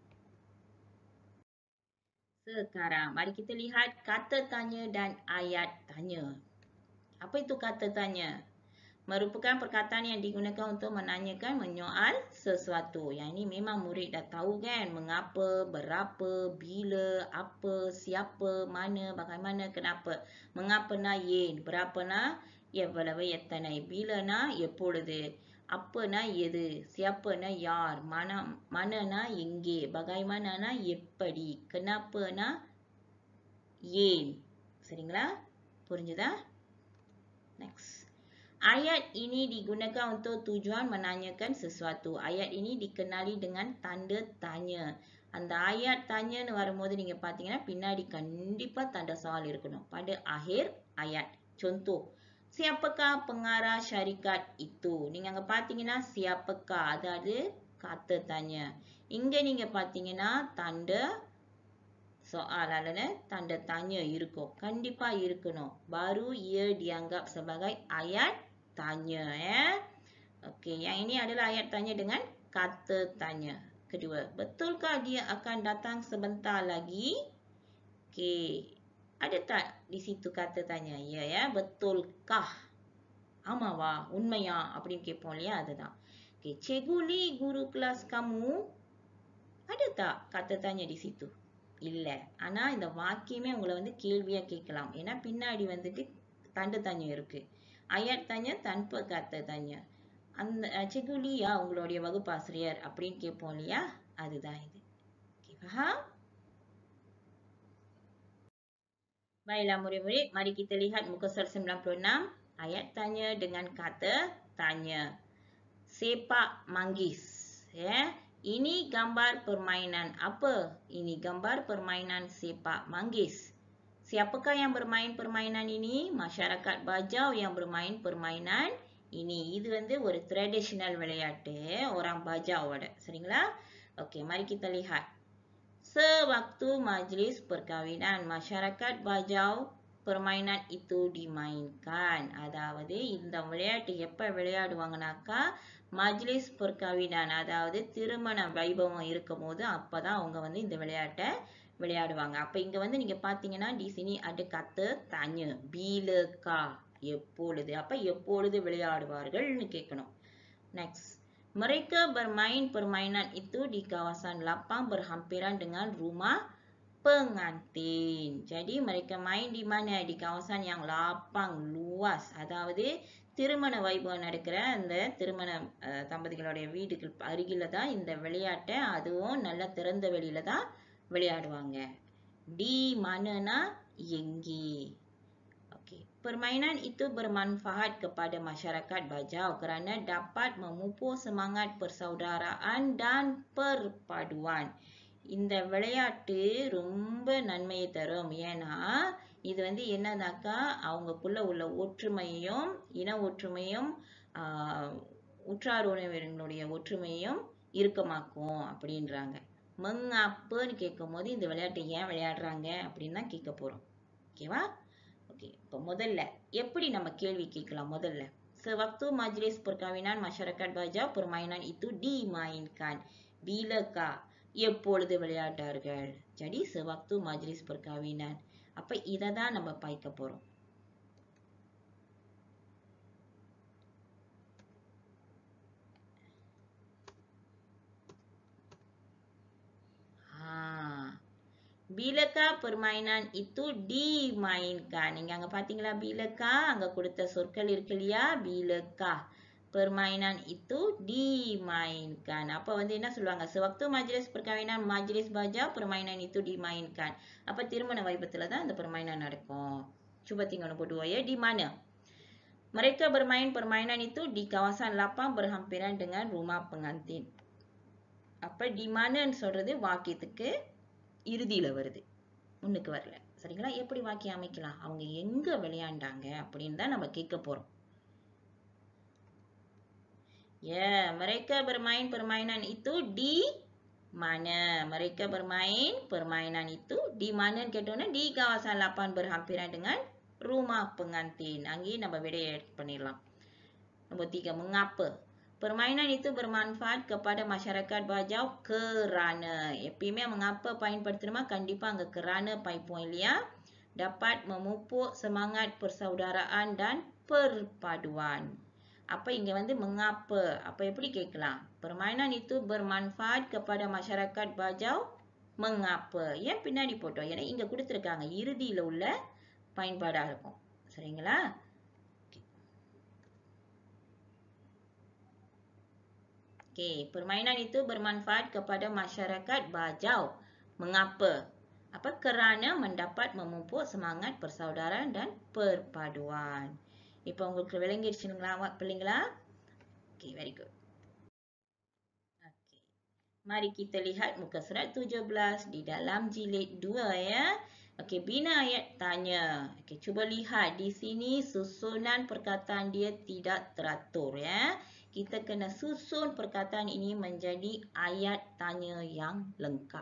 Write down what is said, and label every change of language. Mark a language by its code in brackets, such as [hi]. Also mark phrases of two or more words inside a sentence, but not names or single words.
[ms] Sekarang, mari kita lihat kata tanya dan ayat tanya. Apa itu kata tanya? Merupakan perkataan yang digunakan untuk menanyakan, menyoal sesuatu. Yang ini memang murid dah tahu kan? Mengapa, berapa, bila, apa, siapa, mana, bagaimana, kenapa. [ta] Mengapa na ஏன், berapa na எவ்வளவு, எத்தனை, bila na எப்பொழுது, apa na எது, siapa na யார், mana na எங்கே, bagaimana na எப்படி, kenapa na ஏன். சரிங்களா? புரிஞ்சுதா? Next. [ms] Ayat ini digunakan untuk tujuan menanyakan sesuatu. Ayat ini dikenali dengan tanda tanya. [ta] அந்த [ms] ayat tanya [ta] வரும்போது நீங்க பாத்தீங்கன்னா பின்னாடி கண்டிப்பா [ms] tanda soal [ta] இருக்கணும். [ms] pada akhir ayat. Contoh, siapakah pengarah syarikat itu? [ta] நீங்க அங்க பாத்தீங்கன்னா siapakah, அதாவது [ms] kata tanya. [ta] இங்க நீங்க பாத்தீங்கன்னா [ms] tanda soal [ta] அல்லது [ms] tanda tanya [ta] இருக்கும். கண்டிப்பா இருக்கணும். [ms] Baru ia dianggap sebagai ayat tanya ya. Okey, yang ini adalah ayat tanya dengan kata tanya. Kedua, betulkah dia akan datang sebentar lagi? Okey. Ada tak di situ kata tanya? Ya ya, betulkah? [ta] ஆமாவா, உண்மையா அப்படின்னு கேட்போம் இல்லையா, அதுதான். [ms] Okey, Cikgu Lee guru kelas kamu. Ada tak kata tanya di situ? [ta] இல்லை. ஆனா இந்த வாக்கியமே உங்களை வந்து கேள்வியா கேட்கலாம். ஏன்னா பின்னாடி வந்துட்டு தண்டு தanya இருக்கு. [ms] ayat tanya tanpa kata tanya. [ta] அந்த Cikgu Lia உங்களுடைய வகுப்பாசிரியர் அப்படின்னு கேட்போம் இல்லையா, அதுதான் இது. [ms] Okay, faham? Baiklah murid-murid, mari kita lihat muka surat 96. Ayat tanya dengan kata tanya. Sepak manggis. Ya. Ini gambar permainan apa? Ini gambar permainan sepak manggis. Siapakah yang bermain permainan ini? Masyarakat Bajau yang bermain permainan ini. [ta] இது வந்து ஒரு traditional விளையாட்டு. [ms] Orang Bajau ada. சரிங்களா? Okey, mari kita lihat. Sewaktu majlis perkahwinan, masyarakat Bajau permainan itu dimainkan. [ta] அதாவது இந்த விளையாட்டு எப்ப விளையாடுவாங்கனாக்கா [ms] majlis perkahwinan, [ta] அதாவது திருமண வைபவம் இருக்கும்போது அப்பதான் அவங்க வந்து இந்த விளையாட்டை விளையாடுவாங்க. அப்ப இங்க வந்து நீங்க பாத்தீங்கன்னா [ms] di sini ada kata tanya. Bilakah? [ta] எப்பொழுது? அப்ப எப்பொழுது விளையாடுவார்கள்னு கேட்கணும். Next. [ms] Mereka bermain permainan itu di kawasan lapang berhampiran dengan rumah pengantin. Jadi mereka main di mana? Di kawasan yang lapang, luas. அதாவது திருமண வைபவம் நடக்கிற அந்த திருமண தம்பதிகளுடைய வீடுகள் அருகில தான் இந்த விளையாட்டை, அதுவும் நல்ல திறந்த வெளியில தான் விளையாடுவாங்க. Di manana எங்கே? Okey. Permainan itu bermanfaat kepada masyarakat Bajau kerana dapat memupuk semangat persaudaraan dan perpaduan. [ta] இந்த விளையாட்டு ரொம்ப நன்மையை தரும். ஏன்னா இது வந்து என்னன்னாக்கா அவங்களுக்குள்ள உள்ள ஒற்றுமையையும் இன ஒற்றுமையும் உற்றார் உறவினர்களுடைய ஒற்றுமையும் இறுக்கமாக்கும் அப்படின்றாங்க. மங்காப்புன்னு கேட்கும் போது இந்த விளையாட்டை ஏன் விளையாடுறாங்க அப்படின்னு தான் கேட்க போறோம். ஓகேவா? ஓகே, இப்போ முதல்ல எப்படி நம்ம கேள்வி கேட்கலாம்? [ms] முதல்ல sewaktu majlis perkahwinan masyarakat Bajau permainan itu dimainkan. Bilakah? [ta] எப்பொழுது விளையாட்டார்கள். [ms] jadi sewaktu majlis perkahwinan. [ta] அப்ப இதை தான் நம்ம பார்க்க போறோம். [ms] Bilakah permainan itu dimainkan? [ta] நீங்க அங்க பாத்தீங்களா bilakah? அங்க கொடுத்த சொற்கள் இருக்கு இல்லையா? [ms] bilakah permainan itu dimainkan. [ta] அப்ப வந்து என்ன சொல்லுவாங்க? [ms] sewaktu majlis perkahwinan majlis Bajau permainan itu dimainkan. [ta] அப்ப திருமண வைபத்துல தான் இந்த permainan நடக்கும். [ms] Cuba tengok nombor 2 ya. Di mana? Mereka bermain permainan itu di kawasan lapang berhampiran dengan rumah pengantin. [ta] அப்ப [ms] di man [ta] ன்னு சொல்றது வாக்கியத்துக்கு இறுதியில வருது. முன்னுக்கு வரல. சரிங்களா? எப்படி வாக்கியம் அமைக்கலாம்? அவங்க எங்க விளையாண்டாங்க அப்படின்னு தான் நம்ம கேட்க போறோம். [ms] Mereka bermain permainan itu di mana? Mereka bermain permainan itu di mana கேட்டோம்னா di kawasan lapang berhampiran dengan rumah pengantin. [ta] அங்கே நம்ம விடையை add பண்ணிடலாம். [ms] Nombor 3, mengapa? Permainan itu bermanfaat kepada masyarakat Bajau kerana. [ta] எப்பயுமே mengapa பயன்படுத்தணுமா கண்டிப்பா அங்க kerana point இல்லையா? [ms] Dapat memupuk semangat persaudaraan dan perpaduan. [ta] அப்ப இங்க வந்து mengapa? அப்ப எப்படி கேட்கலாம்? [ms] Permainan itu bermanfaat kepada masyarakat Bajau. Mengapa? [ta] ஏன் பின்னாடி போட்டோம்? ஏன்னா இங்க கொடுத்திருக்காங்க. இறுதியில உள்ள பயன்பாடா இருக்கும். சரிங்களா? [ms] Okey, permainan itu bermanfaat kepada masyarakat Bajau. Mengapa? Apa? Kerana mendapat memupuk semangat persaudaraan dan perpaduan. [ta] இப்போ உங்களுக்கு விளங்கிடுச்சுங்களா பிள்ளைங்களா? [en] Okay, very good. Okay. [ms] Mari kita lihat muka surat 17 di dalam jilid 2 ya. Okey, bina ayat tanya. Okey, cuba lihat di sini susunan perkataan dia tidak teratur ya. Kita kena susun perkataan ini menjadi ayat tanya yang lengkap.